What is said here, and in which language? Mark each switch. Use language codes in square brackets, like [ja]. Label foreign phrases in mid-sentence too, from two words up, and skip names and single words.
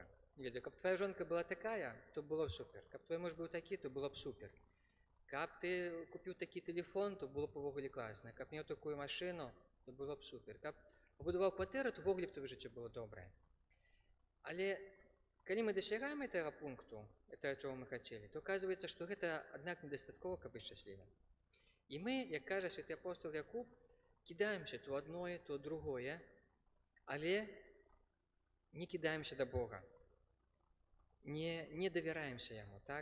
[be] Не ведаю, каб твоя жонка была такая, то было б супер. Каб твой муж быў такі, то было б супер. Каб ты купіў такі тэлефон, то было б увогуле класна. Каб меў такую машину, то было б супер. Каб пабудаваў кватэру, то увогуле б твоё жыццё было добрае. Але калі мы дасягаем этого пункту, [ru] этого, чего [be] мы хацелі, то оказывается, што гэта, аднак, недастаткова, каб быць шчаслівым. І мы, як кажа святы апостол Якуб, кідаемся то адное, то другое, але не кідаемся да Бога. Не давяраемся яму, так?